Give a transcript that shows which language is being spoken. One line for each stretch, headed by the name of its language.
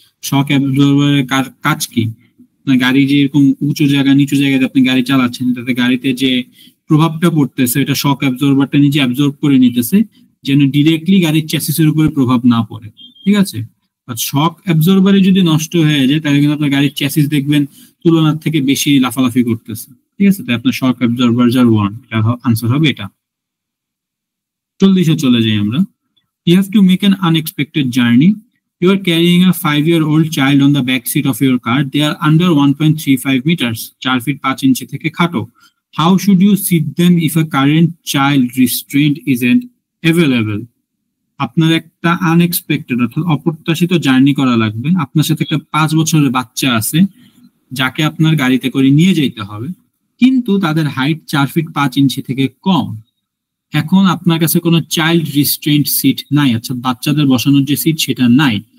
Bangla: শক অ্যাবজর্বারের কাজ কি? আপনার গাড়ি যে এরকম উঁচু জায়গা নিচু জায়গায় আপনি গাড়ি চালাচ্ছেন, তাতে গাড়িতে যে প্রভাবটা পড়তেছে এটা শক অ্যাবজর্বারটা নিজে অ্যাবজর্ব করে নিতেছে, যেন ডিরেক্টলি গাড়ির চ্যাসিসের উপরে প্রভাব না পড়ে, ঠিক আছে? শক অ্যাবজর্বারে যদি নষ্ট হয়ে যায় তাহলে কিন্তু আপনার গাড়ির চ্যাসিস দেখবেন তুলনার থেকে বেশি লাফালাফি করতেছে, ঠিক আছে? তাই আপনার শক অ্যাবজর্বার যার ওয়ান, এটা আনসার হবে এটা। 40-এ চলে যাই আমরা।
English: You have to make an unexpected journey. You are carrying a 5-year-old child on the back seat of your car. They are under 1.35 meters, 4 feet 5 inches
Bangla: থেকে খাটো.
English: How should you seat them if a current child restraint isn't available?
Bangla: আপনার একটা unexpected অর্থাৎ অপ্রত্যাশিত journey করা লাগবে। আপনার সাথে একটা 5 বছরের বাচ্চা আছে যাকে আপনার গাড়িতে করে নিয়ে যেতে হবে, কিন্তু তাদের হাইট 4 ফিট 5 ইঞ্চি থেকে কম। এখন আপনার কাছে কোনো চাইল্ড রিস্ট্রেন্ট সিট নাই, আচ্ছা বাচ্চাদের বসানোর যে সিট সেটা নাই।